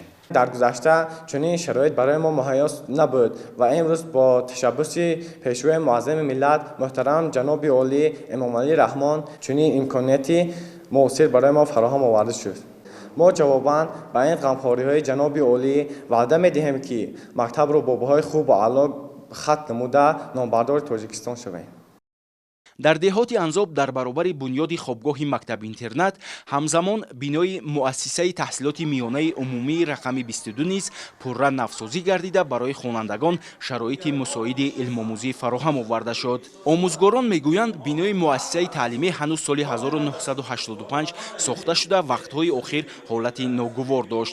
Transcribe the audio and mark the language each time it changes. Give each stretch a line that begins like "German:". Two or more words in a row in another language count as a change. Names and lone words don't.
Tajik: در گذشته چنین شرایط برای ما مهیا نبود و امروز با تشبث پیشوای معظم ملت محترم جناب عالی امامعلی رحمان چنین امکاناتی موثر برای ما فراهم آورده شد. ما جواباً به این غمخوری‌های جناب عالی وعده می‌دهیم که مکتب را با بهای خوب و اعلی خط نموده نامبردار تاجیکستان شویم. дар деҳоти анзоб дар баробари бунёди хобгоҳи мактаб-интернат ҳамзамон бинои муассисаи таҳсилоти миёнаи умумии рақами 22 низ пурра навсозӣ гардида барои хонандагон шароити мусоиди илмомӯзӣ фароҳам оварда шуд. омӯзгорон мегӯянд бинои муассисаи таълимӣ ҳанӯз соли 1985 сохта шуда вақтҳои охир ҳолати ногувор дошт.